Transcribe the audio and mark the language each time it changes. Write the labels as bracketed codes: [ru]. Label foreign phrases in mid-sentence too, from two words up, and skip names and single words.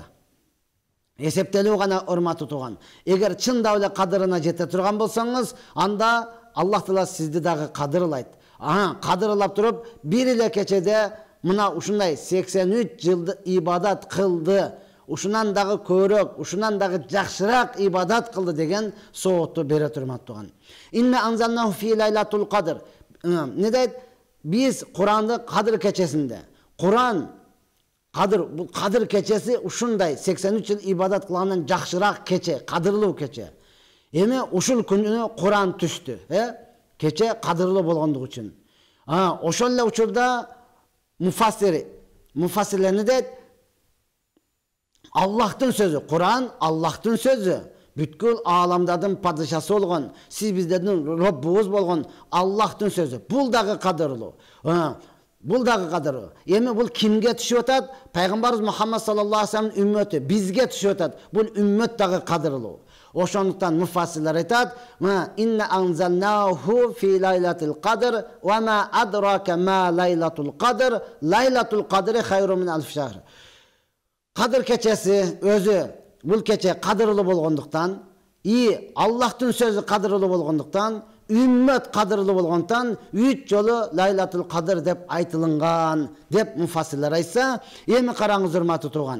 [ky] Эсептелүү гана урматтуу тууган. Эгер чындап эле кадырына жете турган болсоңуз, анда Аллах Таала сизди дагы кадырлайт. Кадырлап туруп, бир эле кечеде мына ушундай 83 жылды ибадат кылды. Ушунан дагы көбүрөөк, ушунан дагы жакшыраак ибадат кылды деген соотту бере турматтуу тууган. [ar] إنا أنزلناه في ليلة القدر. [ky] Не дейт? Биз Куранды кадыр кечесинде. Куран кадыр, бул кадыр кечеси ушундай 83 жыл ибадат кылгандан жакшыраак кече, кадырлуу кече. Эми ушул күнү Куран түштү, кече кадырлуу болгондугу үчүн. Ошол эле учурда муфассирлер не дейт? Аллахтын сөзү, Куран Аллахтын сөзү. Бүткүл ааламдардын падышасы болгон, сиз биздердин Роббубуз болгон Аллахтын сөзү. Бул дагы кадырлуу. Бул дагы кадырлуу. Эми бул кимге түшүп атат? Пайгамбарыбыз Мухаммад [ar] صلى الله عليه وسلم [ky] үммөтү бизге түшүп атат. Бул үммөт дагы кадырлуу. Ошондуктан муфассирлер айтат: [ar] "إنا أنزلناه في ليلة القدر وما أدراك ما ليلة القدر، ليلة القدر خير من ألف شهر." [ky] Кадыр кечеси өзү бул кече кадырлуу болгондуктан, Аллахтын сөзү кадырлуу болгондуктан, үммөт кадырлуу болгондуктан 3 жолу [ar] ليلة القدر [ky] деп айтылынган деп муфассирлер айтса, эми караңыз урматтуу тууган.